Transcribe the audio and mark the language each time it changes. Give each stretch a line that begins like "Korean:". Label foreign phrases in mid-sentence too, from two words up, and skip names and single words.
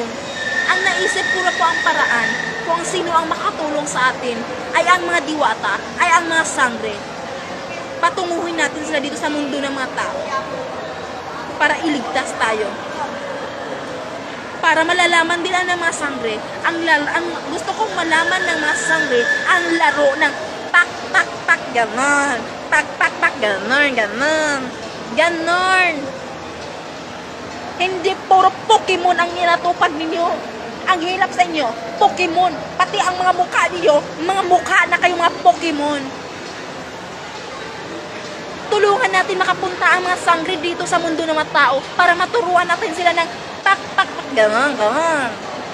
Filipino: Ang naisip ko na po ang paraan kung sino ang makatulong sa atin ay ang mga diwata, ay ang mga sangre. Patunguhin natin sila dito sa mundo ng mga tao para iligtas tayo. Para malalaman din ng mga sangre, ang gusto kong malaman ng mga sangre, ang laro ng pak, pak, pak, ganon. Pak, pak, pak, ganon, ganon. Ganon. Hindi puro Pokemon ang ninatupad ninyo. Ang hirap sa inyo, Pokemon. Pati ang mga mukha niyo, mga mukha na kayong mga Pokemon. Tulungan natin makapunta ang mga sangre dito sa mundo ng mga tao para maturuan natin sila ng pak, pak, pak, ganon, ganon.